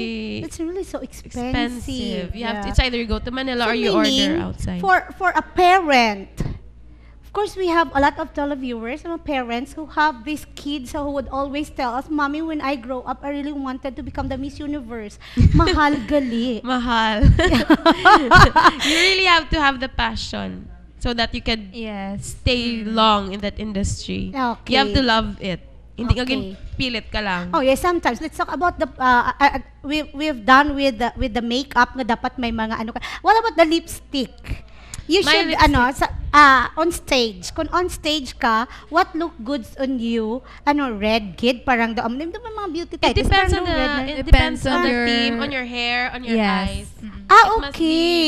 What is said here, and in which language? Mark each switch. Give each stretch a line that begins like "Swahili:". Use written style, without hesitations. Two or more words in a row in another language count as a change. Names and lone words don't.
English: It's really so expensive. expensive. You have to, Yeah. it's either you go to Manila So or you order meaning, outside. For a parent, of course, we have a lot of televiewers, mga parents who have these kids who would always tell us, Mommy, when I grow up, I really wanted to become the Miss Universe.
Hiligaynon: Mahal gali. Mahal.
English: You really have to have the passion so that you can Yes. stay long in that industry. Okay. You have to love it.
Filipino: Hindi ka
English: Okay.
Filipino: pilit ka lang.
English: Oh yes, sometimes let's talk about the we've done with the makeup
Hiligaynon: nga dapat may mga ano ka.
English: What about the lipstick? You My should lipstick. on stage. Kung on stage ka, what look good on you? Red kid parang the mga beauty It titles. depends
Filipino: parang
English: on the
Filipino: red na-
English: it depends on on the your- theme, on your hair, on your eyes. Yes. Mhm. Ah, It must be